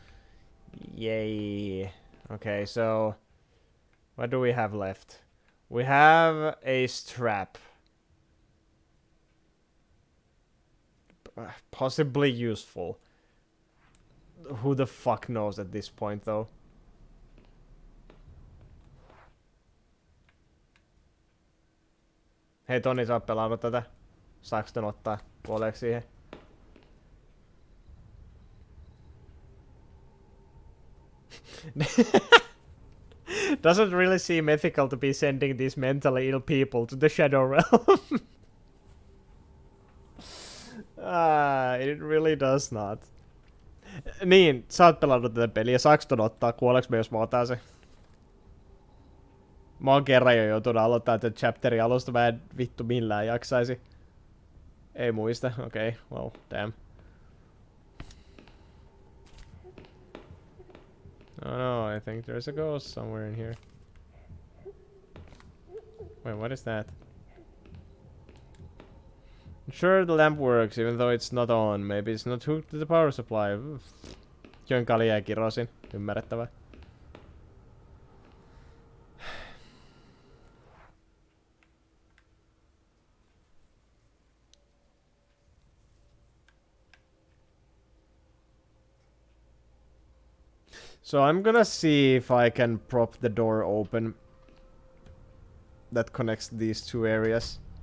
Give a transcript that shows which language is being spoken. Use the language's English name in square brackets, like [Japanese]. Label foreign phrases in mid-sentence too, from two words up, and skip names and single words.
[English] Yay. Okay, so what do we have left? We have a strap. Possibly useful. Who the fuck knows at this point, though? [Finnish] Hei Toni, sä oot pelannut tätä. Saaks tän ottaa kuoleeksi siihen? [English] Doesn't really seem ethical to be sending these mentally ill people to the Shadow Realm. It really does not. [Finnish] Niin, sä oot pelannut tätä peliä. Saaks ton ottaa? Kuoleeks me jos mä otan se? Mä oon kerran jo joutunut aloittaa tätä chapterin alusta. Mä en vittu millään jaksaisi. Ei muista. [English] Okay, well, damn. Oh no, I think there's a ghost somewhere in here. Wait, what is that? Sure, the lamp works, even though it's not on. Maybe it's not hooked to the power supply. [Finnish] Jönkali ja kirosin. Ymmärrettävää. [English] So I'm gonna see if I can prop the door open that connects these two areas.